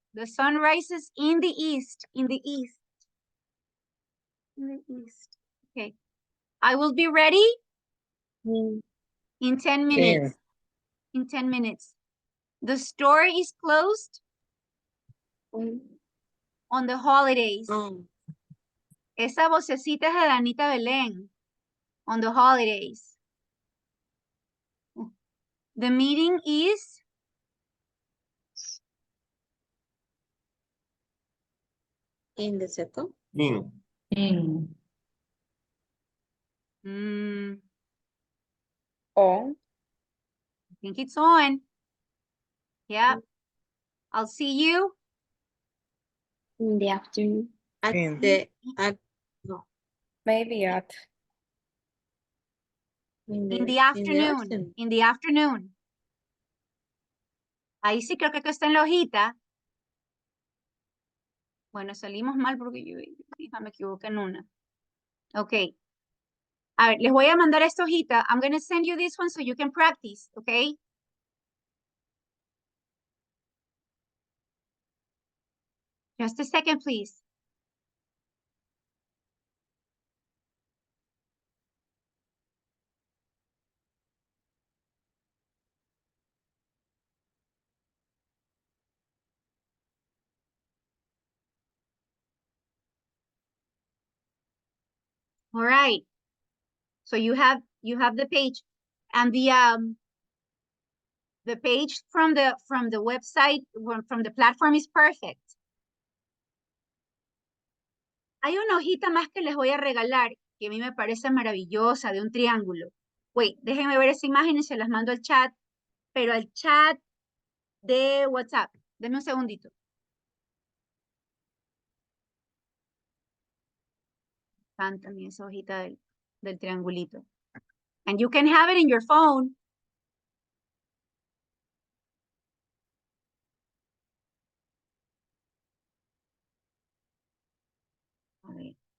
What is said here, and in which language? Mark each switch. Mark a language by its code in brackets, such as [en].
[en] The sun rises in the east. In the east. In the east. Okay. I will be ready in 10 minutes. In 10 minutes. The store is closed on the holidays. [es] Esa vocecita es de Danita Belén. [en] On the holidays. The meeting is In the second. In. In. On. I think it's on. Yeah. I'll see you in the afternoon. At In. the, no. Maybe at. in the afternoon. In the afternoon. [es] Ahí sí creo que acá está en la hojita. Bueno, salimos mal porque yo hija, me equivoqué en una. Ok. A ver, les voy a mandar esta hojita. [en] I'm going to send you this one so you can practice, okay? Just a second, please. All right. So you have the page, and the page from the website from the platform is perfect. [es] Hay una hojita más que les voy a regalar que a mí me parece maravillosa, de un triángulo. Wait, déjenme ver esa imagen y se las mando al chat, pero al chat de WhatsApp. Denme un segundito. Están también esa hojita del triangulito. [en] And you can have it in your phone. [es] A ver.